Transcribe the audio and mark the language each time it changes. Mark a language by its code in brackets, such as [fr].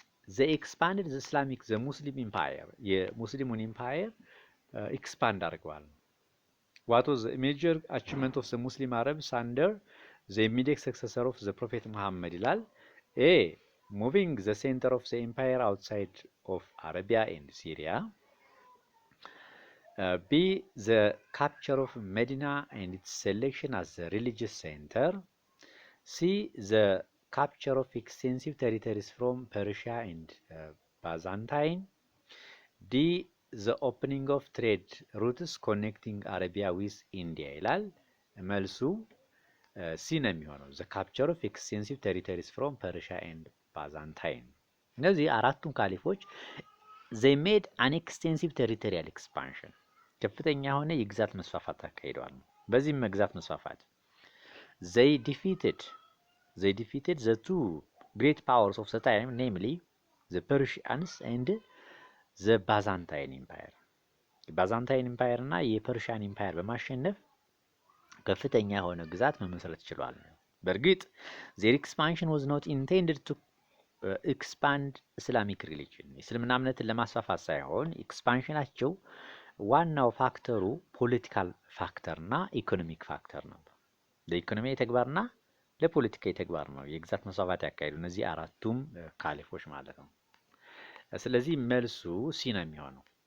[en] ዘ ኤክስፓንድድ ዘ ኢስላሚክ ዘ ሙስሊም ኢምፓየር [am] የሙስሊሙን ኢምፓየር ኤክስፓንድ አድርገዋል። [en] ዋት ዋዝ ዘ ሜጀር አቺቭመንት ኦፍ ዘ ሙስሊም አረብስ አንደር ዘ ኢሚዲየት ሰክሰሰር ኦፍ ዘ ፕሮፌት መሐመድ ይላል። ኤ ሙቪንግ ዘ ሴንተር ኦፍ ዘ ኢምፓየር አውትሳይድ ኦፍ አረቢያ ኤንድ ሲሪያ። ቢ ዘ ካፕቸር ኦፍ መዲና ኤንድ ኢትስ ሴሌክሽን አስ ዘ ሪሊጂየስ ሴንተር። ሲ ዘ capture of extensive territories from Persia and Byzantine. D the opening of trade routes connecting Arabia with India [am] ይላል። መልሱ ሲ ነው የሚሆነው [en] the capture of extensive territories from Persia and Byzantine። [am] እነዚህ አራቱም ካሊፎች [en] they made an extensive territorial expansion [am] ከፍተኛ የሆነ የግዛት መስፋፋት አካሂደዋል። በዚህም መግዛት መስፋፋት [en] they defeated the two great powers of the time, namely the Persians and the Byzantine Empire. [am] የባዛንታይን ኢምፓየር እና የፐርሺያን ኢምፓየር በማሸነፍ ከፍተኛ የሆነ ግዛት መመስረት ችሏል። በእርግጥ [en] their expansion was not intended to expand Islamic religion [am] የእስልምና እምነትን ለማስፋፋት ሳይሆን ኤክስፓንሽናቸው ዋናው ፋክተሩ ፖለቲካል ፋክተር እና ኢኮኖሚክ ፋክተር ነበር። ለኢኮኖሚ ተግባርና ለፖለቲካዊ ተግባር ነው የግዛት መስፋፋት ያካሄዱ እነዚህ አራቱም ካሊፎች ማለት ነው። ስለዚህ መልሱ ሲ ነው የሚሆነው።